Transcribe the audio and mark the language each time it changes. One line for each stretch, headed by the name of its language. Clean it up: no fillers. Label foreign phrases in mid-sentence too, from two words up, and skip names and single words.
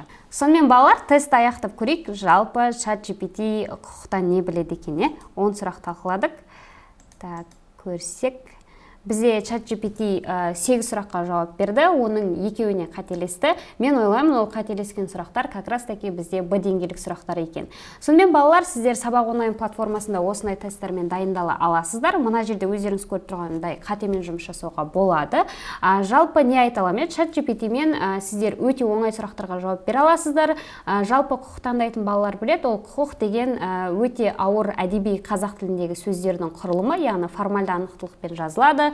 Kazakh: Сонымен балалар, тест аяқтап көрейік, жалпы ChatGPT құқықтан не біледі екен, 10 сұрақ талқыладық. Так, көрсек. Бізде ChatGPT 8 сұраққа жауап берді, оның екеуіне қателесті. Мен ойлаймын, ол қателескен сұрақтар
Russian: как раз таки
Kazakh: бізде Б деңгейлік сұрақтар екен. Сонымен балалар, сіздер сабақ онлайн платформасында осындай тесттермен дайындала аласыздар. Мына жерде өздеріңіз көріп тұрғандай қатемен жұмыс жасауға болады. Жалпы не айта аламын? ChatGPT мен сіздер өте оңай сұрақтарға жауап бере аласыздар. Жалпы құқық таңдайтын балалар біледі, ол құқық деген өте ауыр әдеби қазақ тіліндегі сөздердің құрылымы, яғни формальды анықтылықпен жазылады.